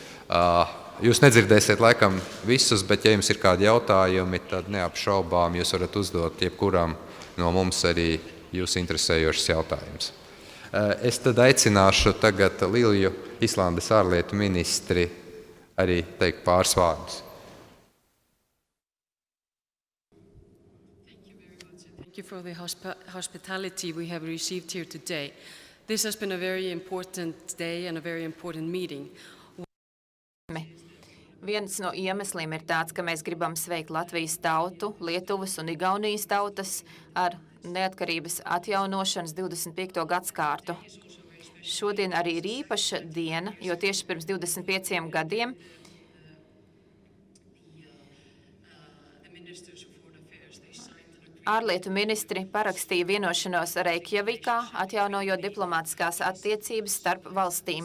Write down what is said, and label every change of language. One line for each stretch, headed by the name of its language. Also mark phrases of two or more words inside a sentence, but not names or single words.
Latvian: Jūs nedzirdēsiet laikam visus, bet ja jums ir kādi jautājumi, tad neapšaubām jūs varat uzdot jebkuram no mums arī jūs interesējošs jautājums. Es tad aicināšu tagad Lilju, Islandes ārlietu ministri, arī teikt pāris vārdus.
English: Thank you for the hospitality we have received here today. This has been a very important day and a very important meeting.
Latvian: Viens no iemesliem ir tāds, ka mēs gribam sveikt Latvijas tautu, Lietuvas un Igaunijas tautas ar neatkarības atjaunošanas 25. gadskārtu. Šodien arī ir īpaša diena, jo tieši pirms 25 gadiem ārlietu ministri parakstīja vienošanos Reikjavikā, atjaunojot diplomātiskās attiecības starp valstīm.